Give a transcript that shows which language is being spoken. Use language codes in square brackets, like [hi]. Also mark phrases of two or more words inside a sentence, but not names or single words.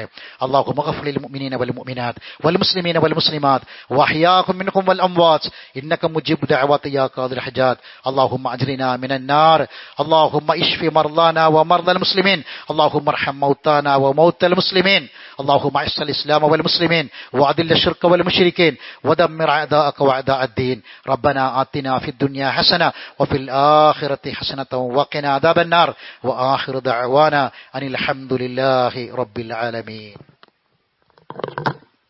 [ar] اللهم اغفر للمؤمنين والمؤمنات والمسلمين والمسلمات والأحياء منهم والأموات إنك مجيب الدعوات يا قاضي الحاجات. اللهم أجرنا من النار. اللهم اشف مرضانا ومرضى المسلمين اللهم ارحم موتانا وموتى المسلمين. اللهم اعز الإسلام والمسلمين وأذل الشرك والمشركين ودمر أعداءك وأعداء الدين. ربنا آتنا في الدنيا حسنة وفي الآخرة حسنة وقنا عذاب النار. وآخر دعوانا أن الحمد لله رب العالمين.